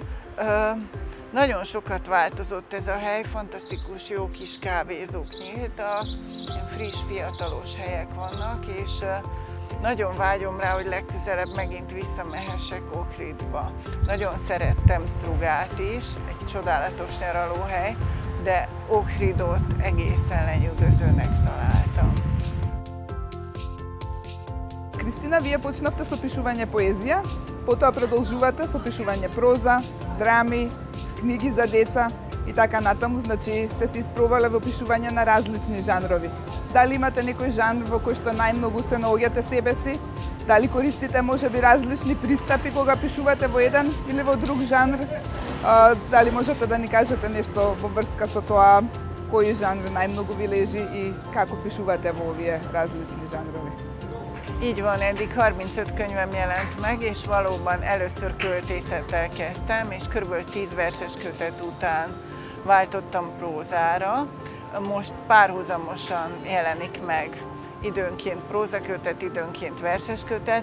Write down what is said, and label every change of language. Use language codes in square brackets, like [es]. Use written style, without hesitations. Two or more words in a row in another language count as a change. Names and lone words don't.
[hu] Nagyon sokat változott ez a hely, fantasztikus jó kis kávézók nyíltak, friss, fiatalos helyek vannak, és nagyon vágyom rá, hogy legközelebb megint visszamehessek Ohridba. Nagyon szerettem Strugát is, egy csodálatos nyaralóhely, de Ohridot egészen lenyűgözőnek találtam. [mk] Кристина, вие почнавте со пишување поезија, потоа продолжувате со пишување проза, драми, книги за деца и така натаму, значи сте се испробале во пишување на различни жанрови. Дали имате некој жанр во кој што најмногу се наоѓате себе си? Дали користите можеби различни пристапи кога пишувате во еден или во друг жанр? Дали можете да ни кажете нешто во врска со тоа, кој жанр најмногу ви лежи и како пишувате во овие различни жанрови? [hu] Így van, eddig 35 könyvem jelent meg, és valóban először költészettel kezdtem, és kb. 10 verses kötet után váltottam prózára. Most párhuzamosan jelenik meg időnként prózakötet, időnként verses kötet.